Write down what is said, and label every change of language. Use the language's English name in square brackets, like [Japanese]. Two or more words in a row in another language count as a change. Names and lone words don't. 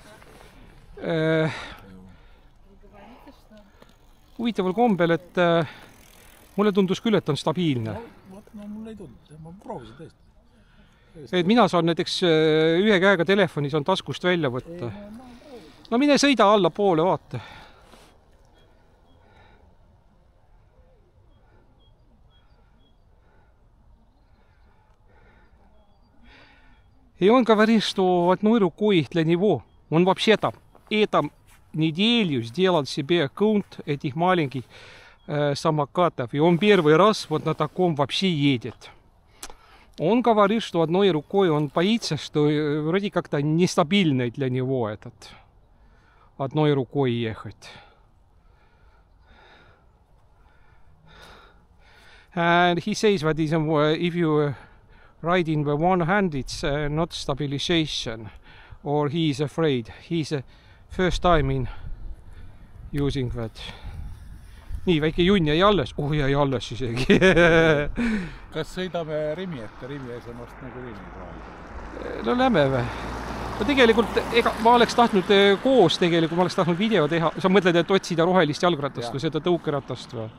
[Estonian] Huvitaval kombel, et mulle tundus küll, et on stabiilne. No mulle ei tundnud, ma proovisin tõesti. Et mina saan näiteks ühe käega telefonis on taskust välja võtta. No mine sõida alla poole, vaata. [Russian] И он говорит, что в одной рукой для него, он вообще-то этом неделю сделал себе аккаунт этих маленьких самокатов. И он первый раз вот на таком вообще едет. Он говорит, что одной рукой он боится, что вроде как-то нестабильный для него этот. Одной рукой ехать. [English] And he says that if you ride in the one hand, it's not stabilization. Or he is afraid. He's first time in using that. [Estonian] Nii, väike junn jäi alles. Oh, jäi alles isegi. Kas sõidame Rimi ette? Rimi eesamast nagu Rimi? No lähme või? No tegelikult, ma oleks tahtnud koos tegelikult, ma oleks tahtnud video teha. Sa mõtled, et otsida rohelist jalgratast või seda tõukeratast või?